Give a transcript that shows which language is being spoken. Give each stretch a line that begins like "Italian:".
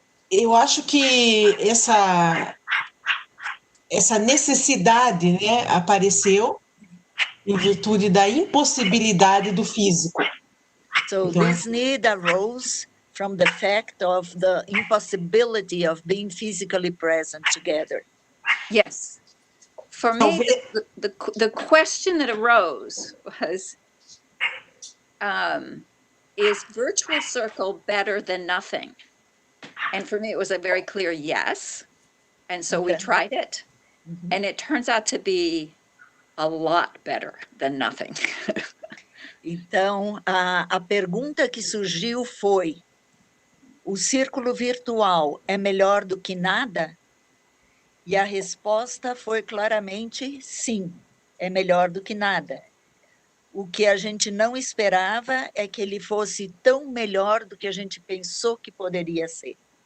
Portuguese: Eu acho que essa necessidade, né, apareceu em virtude da impossibilidade do físico.
English: So this need arose from the fact of the impossibility of being physically present together. Yes. For me, the question that arose was, is virtual circle better than nothing? And for me, it was a very clear yes. And so we tried it. Mm-hmm. And it turns out to be a lot better than nothing.
Portuguese: Então, a pergunta que surgiu foi, o círculo virtual é melhor do que nada? E a resposta foi claramente sim, é melhor do que nada. O que a gente não esperava é que ele fosse tão melhor do que a gente pensou que poderia ser.